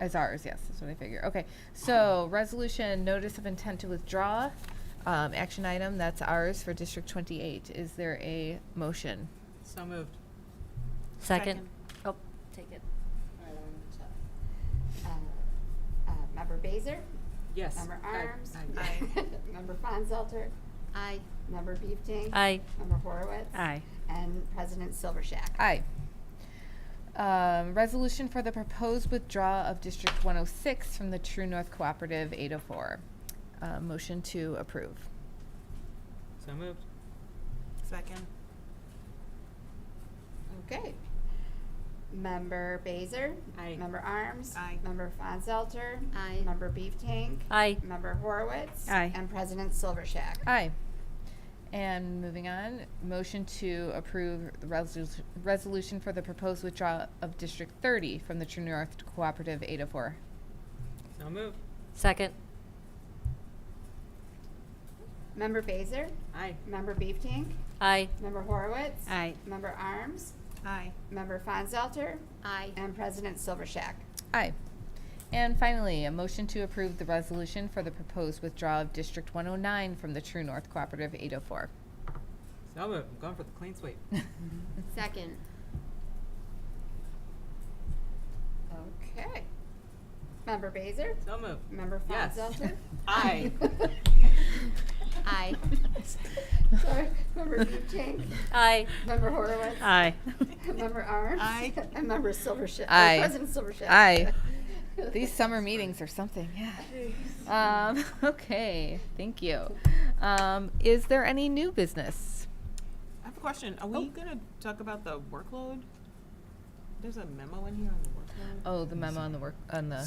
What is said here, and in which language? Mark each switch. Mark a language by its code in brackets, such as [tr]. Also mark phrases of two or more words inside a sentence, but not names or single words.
[en] As ours, yes, that's what I figure. Okay, so resolution, notice of intent to withdraw, action item, that's ours for District 28. Is there a motion? So moved. Second. Oh, take it. Member Baser? Yes. Member Arms? Aye. Member Fonzelter? Aye. Member Beefting? Aye. Member Horowitz? Aye. And President Silvershack? Aye. Resolution for the proposed withdrawal of District 106 from the True North Cooperative 804. Motion to approve. So moved. Second. Okay. Member Baser? Aye. Member Arms? Aye. Member Fonzelter? Aye. Member Beeftank? Aye. Member Horowitz? Aye. And President Silvershack? Aye. And moving on, motion to approve the resolution for the proposed withdrawal of District 30 from the True North Cooperative 804. So moved. Second. Member Baser? Aye. Member Beeftank? Aye. Member Horowitz? Aye. Member Arms? Aye. Member Fonzelter? Aye. And President Silvershack? Aye. And finally, a motion to approve the resolution for the proposed withdrawal of District 109 from the True North Cooperative 804. So moved. I'm going for the clean sweep. Second. Okay. Member Baser? So moved. Member Yes. Fonzelter? Aye. Aye. Sorry. Member Beeftank? Aye. Member Horowitz? Aye. Member Arms? Aye. And Member Silvershack? Aye. President Silvershack? Aye. These summer meetings are something, yeah. Okay, thank you. Is there any new business? I have a question. Are we gonna talk about the workload? There's a memo in here on the workload. Oh, the memo on the.